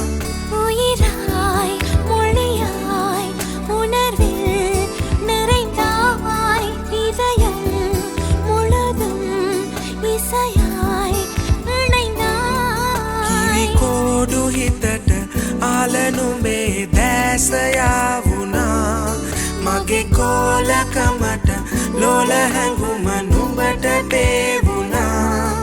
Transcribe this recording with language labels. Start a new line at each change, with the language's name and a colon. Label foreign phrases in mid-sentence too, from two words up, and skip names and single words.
Tamil: உயிராய் மொழியாய் உணர்வில் நிறைந்தாய் இதயம் முழுதும் இசையாய் இணைந்தாய்
Sinhala: කිරිකෝඩු හිතට ආල නුඹේ දැස යාවුනා මගේ කෝලකමට ලෝල හැඟුම නුඹට පේවුනා